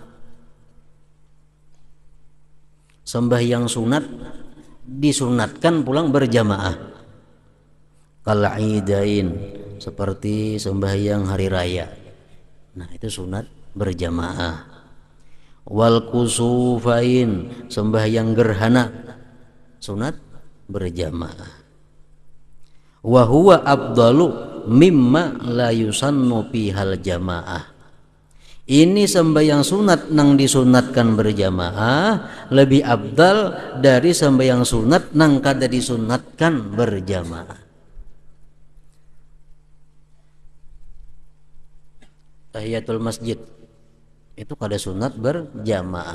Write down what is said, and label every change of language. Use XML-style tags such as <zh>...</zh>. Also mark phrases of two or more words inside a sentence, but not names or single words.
<bjn>Sembahyang sunat disunatkan pulang berjamaah.</bjn> <ar>Kal idain,</ar> <bjn>seperti sembahyang hari raya. Nah, itu sunat berjamaah.</bjn> <ar>Wal kusufain,</ar> <bjn>sembahyang gerhana, sunat berjamaah.</bjn> <ar>Wa huwa afdalu mimma la yusannu bihal jamaah.</ar> <bjn>Ini sembahyang sunat nang disunatkan berjamaah lebih afdal dari sembahyang sunat nang kada disunatkan berjamaah. Tahiyatul masjid itu kada sunat berjamaah.</bjn>